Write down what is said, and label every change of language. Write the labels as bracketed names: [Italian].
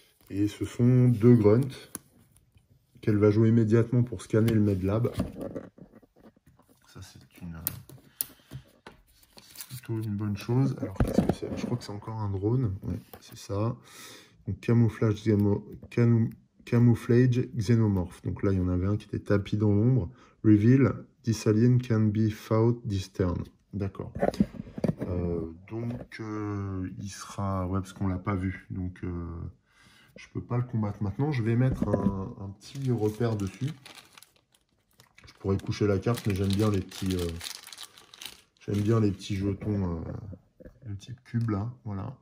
[French] Et ce sont 2 grunts qu'elle va jouer immédiatement pour scanner le Medlab. Ça, c'est plutôt une bonne chose. Alors, qu'est-ce que c'est? Je crois que c'est encore un drone. Ouais, c'est ça. Donc, camouflage xénomorphe. Donc là, il y en avait un qui était tapis dans l'ombre. [English] Reveal, this alien can be fought this turn. [French] D'accord. Donc, il sera... Ouais, parce qu'on l'a pas vu. Donc, je peux pas le combattre maintenant. Je vais mettre un petit repère dessus. Je pourrais coucher la carte, mais j'aime bien les petits... jetons de type cube, là. Voilà.